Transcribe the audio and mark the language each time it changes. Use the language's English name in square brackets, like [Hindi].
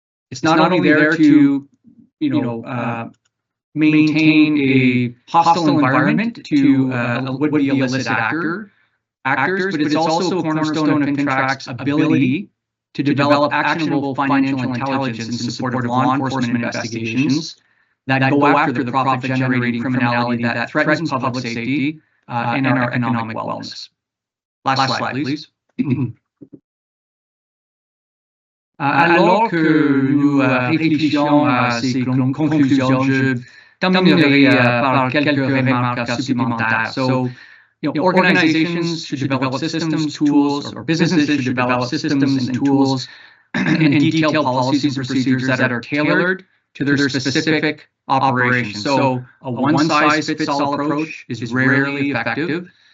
[English] It's not only there to, maintain a hostile environment to would-be illicit actors, but it's also a cornerstone of FINTRAC's ability to develop actionable financial intelligence in support of law enforcement investigations that go after the profit-generating criminality that threatens public safety and our economic wellness. Last slide, please. [French] Alors que nous réfléchissons à ces conclusions, je terminerai par quelques remarques supplémentaires. [English] So, organizations should develop systems, tools, or businesses should develop systems and tools and detailed policies and procedures that are tailored to their specific operations. So a one-size-fits-all approach is rarely effective.